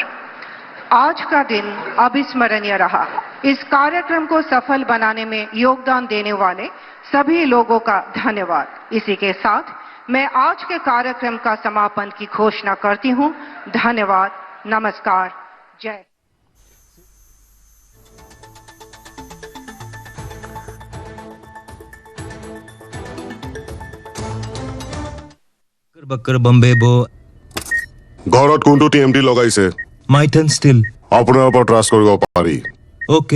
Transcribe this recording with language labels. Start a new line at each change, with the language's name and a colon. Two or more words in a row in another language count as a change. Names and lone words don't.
Hindi: आज का दिन अविस्मरणीय रहा। इस कार्यक्रम को सफल बनाने में योगदान देने वाले सभी लोगों का धन्यवाद। इसी के साथ मैं आज के कार्यक्रम का समापन की घोषणा करती हूं। धन्यवाद, नमस्कार, जय। বক্কৰ বম্বে বো
Assamese: ঘৰত কোনটো টিএমটি লগাইছে? মাইথন ষ্টিল। আপোনাৰ ওপৰত ট্ৰাষ্ট কৰিব পাৰি।